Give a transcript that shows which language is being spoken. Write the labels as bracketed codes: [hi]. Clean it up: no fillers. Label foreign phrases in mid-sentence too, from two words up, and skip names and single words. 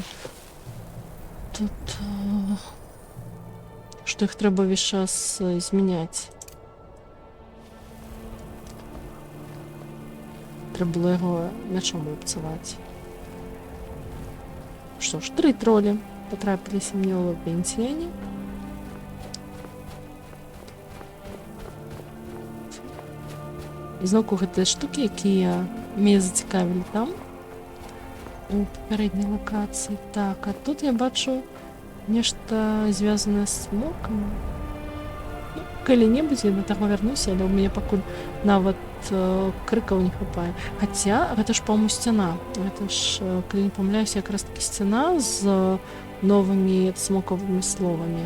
[be] Тут... што іх трэба ўвесь час змяняць. [uk] треба було його мечом обцілати. Що ж, 3 тролі потрапилися мені у пенсіоні. І знову гэты штуки, які мене зацікавили там, у попередній локації. [be] Так, а тут я бачу нешта звязанае з смокам. Ну, калі-небудзь я да таго вярнуся, але ў мяне пакуль нават крыкаў не хапае. Хаця, гэта ж, па-моему, сцяна. Гэта ж, калі не памыляюся, якраз таки сцяна з новымі смоковымі словамі.